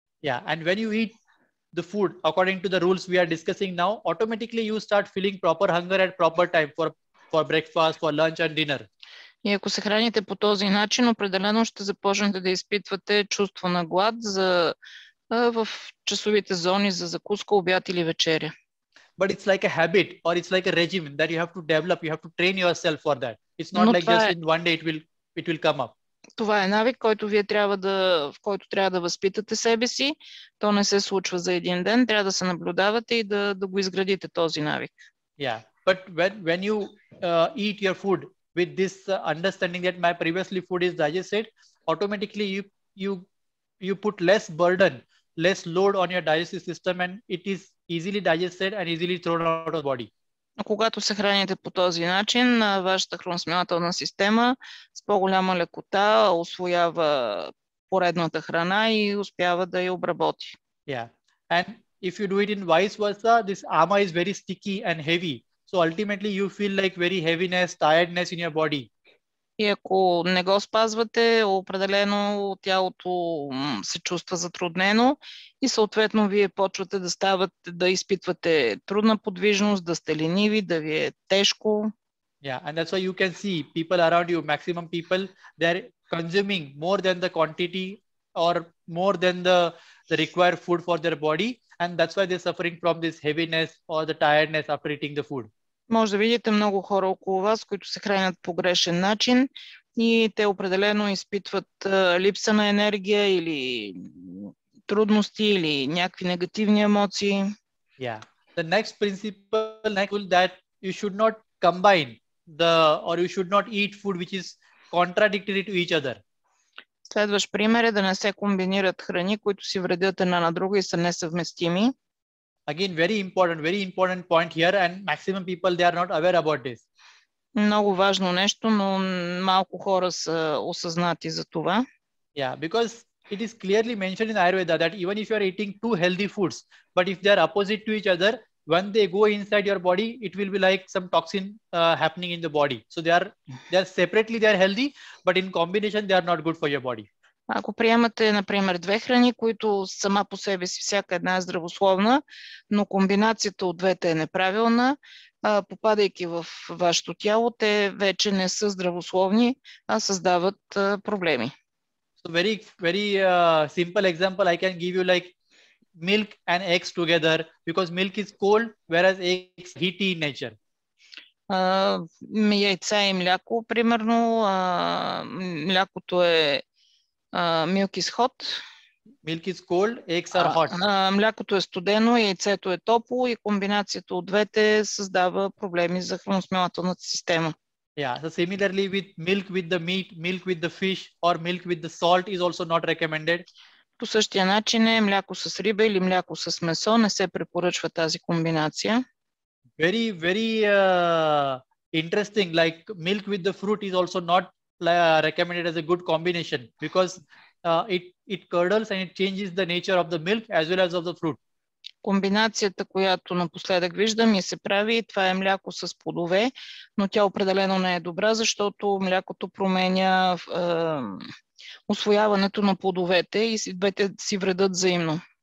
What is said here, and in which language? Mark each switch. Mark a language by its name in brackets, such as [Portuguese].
[English] Yeah, and when you eat the food according to the rules we are discussing now, automatically you start feeling proper hunger at proper time for breakfast, for lunch and dinner. [Bulgarian] И ако се храните по този начин, определено ще започнете да изпитвате чувство на глад в часовите зони за закуска, обяд или вечеря. [English] But it's like a habit or it's like a regime that you have to develop, you have to train yourself for that. It's not like just in one day it will come up. [Bulgarian] Това е навик, който в който трябва да възпитате себе си. То не се случва за един ден. Трябва да се наблюдавате и да го изградите този навик. [English] Yeah, but when you eat your food with this understanding that my previously food is digested, automatically you put less burden, less load on your digestive system and it is easily digested and easily thrown out of the body. [Bulgarian] Когато се храните по този начин, вашата храносмилателна система с по-голяма лекота усвоява поредната храна и успява да я обработи. [English] Yeah, and if you do it in vice versa, this ama is very sticky and heavy. So ultimately you feel like very heaviness, tiredness in your body. [Bulgarian] И ако не го спазвате, определено тялото се чувства затруднено и съответно вие почвате да изпитвате трудна подвижност, да сте лениви, да ви е тежко. [English] Yeah, and that's why you can see people around you, maximum people, they're consuming more than the quantity or more than the required food for their body, and that's why they're suffering from this heaviness or the tiredness after eating the food. [Bulgarian] Може да видите много хора около вас, които се хранят по грешен начин и те определено изпитват липса на енергия или трудности или някакви негативни емоции. [English] Yeah. The next principle that you should not combine or you should not eat food which is contradictory to each other. [Bulgarian] Следващ пример е да не се комбинират храни, които си вредят една на друга и са несъвместими. [English] Again, very important point here, and maximum people they are not aware about this. [Bulgarian] Много важно нещо, но малко хора са осъзнати за това. [English] Yeah, because it is clearly mentioned in Ayurveda that even if you are eating two healthy foods, but if they are opposite to each other, when they go inside your body, it will be like some toxin happening in the body. So they are separately they are healthy, but in combination they are not good for your body. [Bulgarian] Ако приемате, например, две храни, които сама по себе си всяка една е здравословна, но комбинацията от двете е неправилна, попадайки в вашето тяло, те вече не са здравословни, а създават проблеми. [English] So very simple example I can give you, like milk and eggs together, because milk is cold whereas eggs heaty in nature. [Bulgarian] Яйца и мляко, примерно, млякото е [English] milk is hot. Milk is cold, eggs are hot. [Bulgarian] Млякото е студено, яйцето е топло и комбинацията от двете създава проблеми за храносмилателната система. [English] Yeah, so similarly with milk with the meat, milk with the fish or milk with the salt is also not recommended. [Bulgarian] По същия начин е мляко с риба или мляко с месо, не се препоръчва тази комбинация. [English] Very interesting, like milk with the fruit is also not recommended as a good combination because it curdles and it changes the nature of the milk as well as of the fruit. [Bulgarian] Комбинацията, която напоследък виждам и се прави, това е мляко с плодове, но тя определено не е добра, защото млякото променя усвояването на плодовете и двете си вредят взаимно.